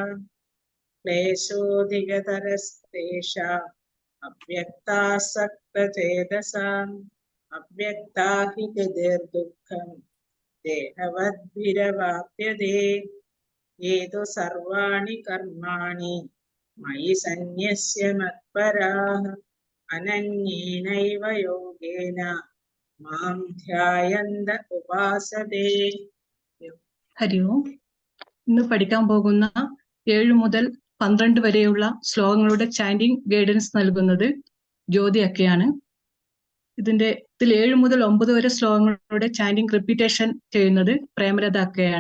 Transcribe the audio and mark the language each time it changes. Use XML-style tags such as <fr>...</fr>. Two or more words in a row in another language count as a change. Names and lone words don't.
<sa>क्लेशोऽधिकतरस्तेषाम् अव्यक्तासक्तचेतसाम् अव्यक्ता हि गतिर्दुःखम् देहवद्भिरवाप्यते ये तु सर्वाणि कर्माणि मयि सन्न्यस्य मत्पराः अनन्येनैव योगेन मां ध्यायन्त उपासते.</sa> <ml>ഹരി ഓം. ഇന്ന് പഠിക്കാൻ പോകുന്ന 7 മുതൽ 12 വരെയുള്ള ശ്ലോകങ്ങളുടെ</ml> <en>chanting guidance</en> <ml>നൽകുന്നത് ജ്യോതി അക്കയാണ്. ഇതിൽ 7 മുതൽ 9 വരെ ശ്ലോകങ്ങളുടെ</ml> <en>chanting repetition</en> <ml>ചെയ്യുന്നത് പ്രേമലത അക്കയാണ്.</ml>